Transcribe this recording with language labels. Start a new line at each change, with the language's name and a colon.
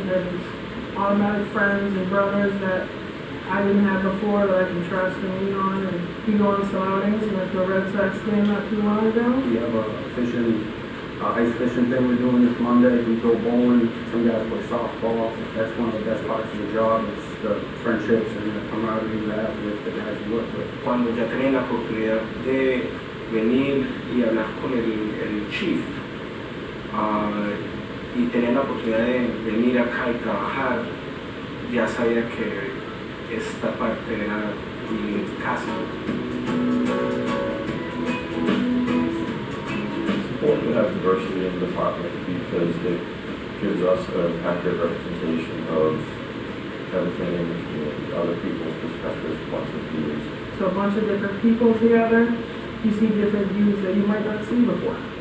English: They're these automatic friends and brothers that I didn't have before that I can trust and lean on. And we go on some outings, and like the Red Sox game not too long ago. We have a ice fishing thing we're doing this Monday. We go bowling. Some guys play softball. That's one of the best parts of the job is the friendships and the camaraderie you have with the guys you work with.
Spanish: Cuando ya tenía la oportunidad de venir y hablar con el chief y tener la oportunidad de venir acá y trabajar, ya sabía que esta parte era mi casa.
English: It's important to have diversity in the department because it gives us an accurate representation of everything in the community, other people's perspectives, points of views. So a bunch of different people together, you see different views that you might not see before.